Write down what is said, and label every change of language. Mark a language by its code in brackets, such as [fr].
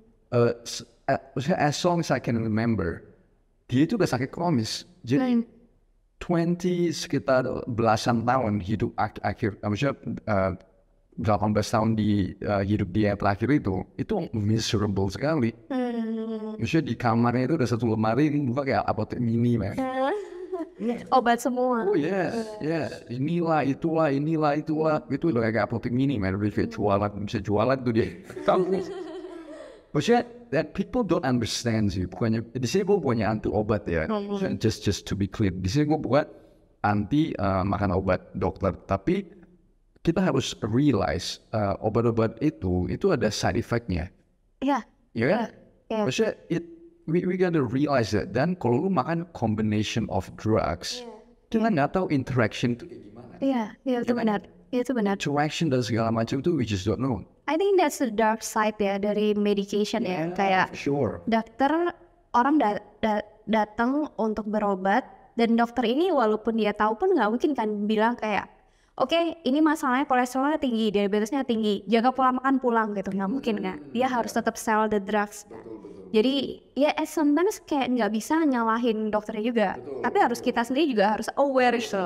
[id] Maksudnya [en] as long as I can remember, [id] dia itu udah sakit kronis. Jadi 20 sekitar belasan tahun hidup akhir, maksudnya 18 tahun di hidup dia terakhir itu miserable sekali. Maksudnya di kamarnya itu ada satu lemari buka kayak apotek mini man. Obat semua. Oh yes, inilah itulah itu udah kayak apotek mini man, bisa jualan tuh dia. Maksudnya [en] that people don't understand [id] sih, bukannya di sini gue punya anti obat ya, [en] just to be clear, [id] di sini gue buat anti makan obat dokter, tapi kita harus realize obat-obat itu ada side effect-nya. Iya. Kan? [en] Maksudnya we gotta realize that. [id] Dan kalau lu makan [en] combination of drugs, [id] kita nggak tahu interaction itu kayak gimana. Iya itu benar. Itu benar. [en] Interaction [id] dan segala macam itu [en] we just don't know. I think that's the dark side [id] ya dari [en] medication ya. [id] Kayak dokter, orang datang untuk berobat dan dokter ini walaupun dia tahu pun nggak mungkin kan bilang kayak oke, ini masalahnya kolesterolnya tinggi, diabetesnya tinggi, jaga pola makan pulang gitu, nggak mungkin kan. Dia harus tetap [en] sell the drugs. [id] Jadi ya sometimes kayak nggak bisa nyalahin dokternya juga, tapi harus kita sendiri juga harus aware gitu.